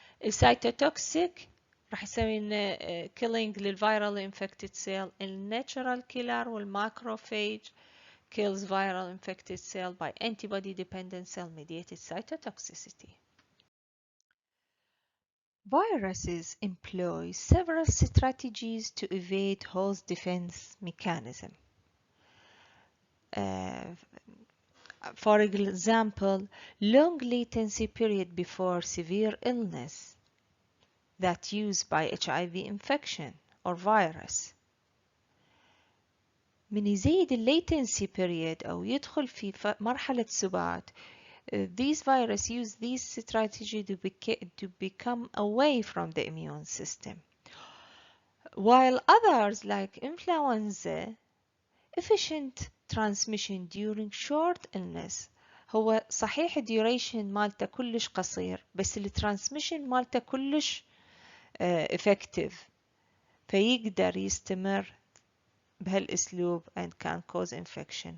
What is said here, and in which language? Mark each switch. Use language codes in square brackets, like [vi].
[ar] السيتوتوكسيك راح يسوي لنا killing للviral infected cell. [en] الناتشرال كيلر والماكروفاج kills viral infected cell by antibody dependent cell mediated cytotoxicity. Viruses employ several strategies to evade host defense mechanism. For example, long latency period before severe illness that used by HIV infection or virus. [ar] من يزيد [en] latency period [ar] أو يدخل في مرحلة سبات, [en] these viruses use this strategy to become away from the immune system. While others like influenza, efficient transmission during short illness. [ar] هو صحيح duration مالته كلش قصير بس الترانسميشن مالته كلش effective فيقدر يستمر بهالاسلوب [en] and can cause infection.